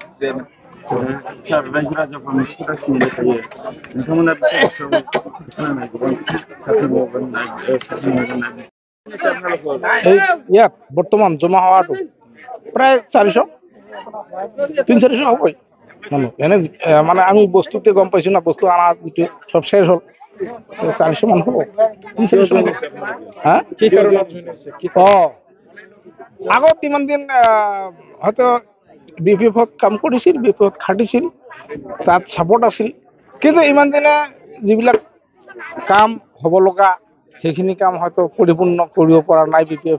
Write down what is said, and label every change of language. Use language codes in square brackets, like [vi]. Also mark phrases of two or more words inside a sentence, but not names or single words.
[brx] रायजो राजाफोरनि खोथासिनो थायो नोंथांमोना [as] ইয়াত বর্তমান জমা হওয়াটো প্রায় 300-400 হবই মানুষ এনে মানে আমি বস্তুতে গম পাইছো না, বস্তু আনা যেটো সব শেষ হল 400 মান হব। 300 হ্যাঁ আগত ইমান দিন হয়তো BPF কাম কৰিছিল, BPF খাটিছিল, তাত সাপোর্ট আছিল, কিন্তু ইমান দিনে যিবিলাক কাম হ'ব লগা সেইখিনি কাম হয়তো পরিপূর্ণ কৰিব পৰা নাই BPF।